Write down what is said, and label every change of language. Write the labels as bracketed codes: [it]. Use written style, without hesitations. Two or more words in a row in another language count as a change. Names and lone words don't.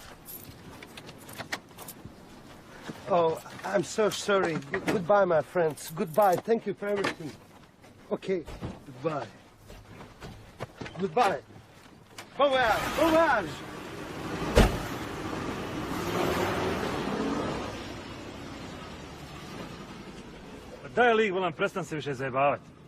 [en] Oh, I'm so sorry. Goodbye, my friends. Goodbye. Thank you for everything. Okay, goodbye. Goodbye. [fr] Bon voyage. Bon voyage. [hr] Daj lik, volam, prestan se više zajebavati.